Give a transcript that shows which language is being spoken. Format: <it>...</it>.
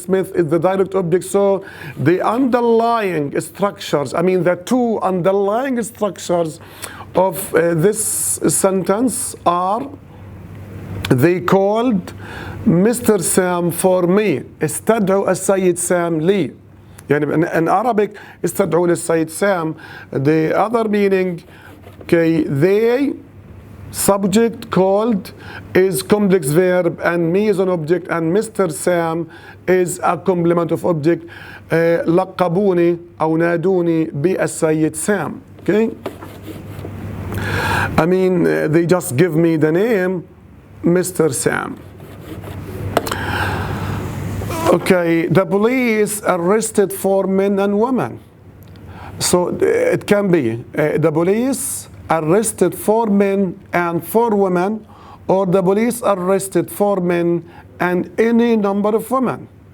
<en>Smith is the direct object. So the underlying structures, I mean the two underlying structures of this sentence are they called Mr. Sam for me.</en> <ar>استدعوا السيد سام لي. يعني</ar> <en>in Arabic</en> <ar>استدعوا للسيد سام.</ar> <en>The other meaning, okay, they, subject, called is complex verb, and me is an object, and Mr. Sam is a complement of object.</en> <ar>لقبوني أو نادوني بالسيد Sam.</ar> <en>Okay, I mean they just give me the name Mr. Sam. Okay, the police arrested 4 men and women. So it can be the police arrested 4 men and 4 women, or the police arrested 4 men and any number of women.</en>